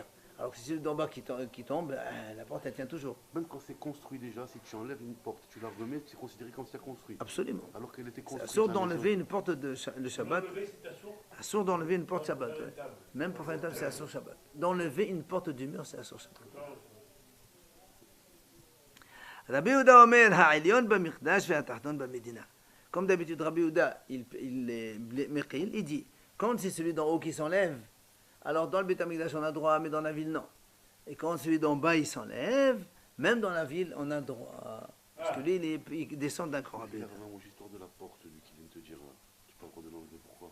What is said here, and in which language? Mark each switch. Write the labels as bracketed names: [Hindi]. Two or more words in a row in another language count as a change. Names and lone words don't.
[French] Alors que si celui d'en bas qui tombe, la porte elle tient toujours. Même quand c'est construit déjà, si tu enlèves une porte, tu la remets, c'est considéré comme si tu as construit. Absolument. Alors qu'elle était C'est construite. assourd d'enlever une porte le Shabbat. Assourd d'enlever une porte Shabbat. Ouais. Même pour faire une table, c'est assourd Shabbat. D'enlever une porte du mur, c'est assourd Shabbat. [Hebrew] Rabbi Yehuda Omer, ha'elyon b'miqdash ve'atachton b'medina. [French] Comme d'habitude, Rabbi Yehuda, il dit, quand c'est celui d'en haut qui s'enlève, alors dans le Beth Amikdash on a droit, mais dans la ville non. Et quand celui d'en bas il s'enlève, même dans la ville on a droit. Parce que lui il descend d'un cran. Il y a vraiment l'histoire de la porte, lui qui vient de te dire, tu peux encore de l'enlever, pourquoi?